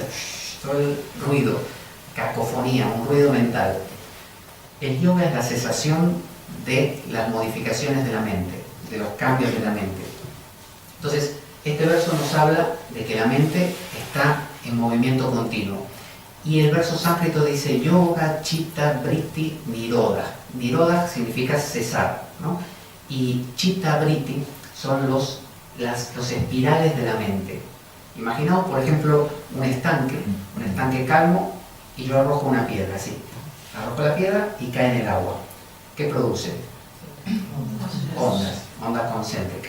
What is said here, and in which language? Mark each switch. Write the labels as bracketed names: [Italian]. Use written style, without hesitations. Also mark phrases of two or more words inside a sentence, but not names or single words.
[Spanish] Todo el ruido, cacofonía, un ruido mental. El yoga es la cesación de las modificaciones de la mente, de los cambios de la mente. Entonces, este verso nos habla de que la mente está en movimiento continuo. Y el verso sánscrito dice [Sanskrit] yoga, chitta, vritti, nirodha. [Spanish] Nirodha significa cesar, ¿no? Y [Sanskrit] chitta, vritti [Spanish] son los espirales de la mente. Imaginaos, por ejemplo, un estanque calmo, y yo arrojo una piedra, así. Arrojo la piedra y cae en el agua. ¿Qué produce? Ondas concéntricas.